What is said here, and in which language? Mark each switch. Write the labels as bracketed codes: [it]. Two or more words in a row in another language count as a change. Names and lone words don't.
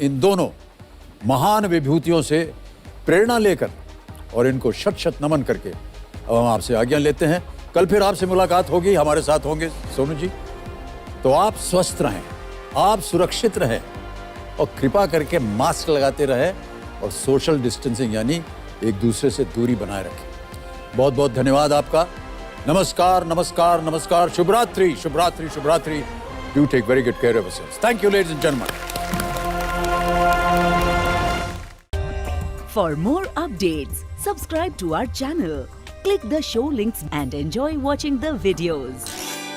[hi] इन दोनों महान विभूतियों से प्रेरणा लेकर और इनको शत शत नमन करके अब हम आपसे आज्ञा लेते हैं। कल फिर आपसे मुलाकात होगी, हमारे साथ होंगे सोनू जी। तो आप स्वस्थ रहें, आप सुरक्षित रहें और कृपा करके मास्क लगाते रहें और [en] social distancing [hi] यानी एक दूसरे से दूरी बनाए रखें। बहुत बहुत धन्यवाद आपका। नमस्कार, नमस्कार, नमस्कार। शुभरात्रि, शुभरात्रि, शुभरात्रि। [en] Do take very good care of yourselves. Thank you, ladies and gentlemen. For more updates, subscribe to our channel, click the show links and enjoy watching the videos.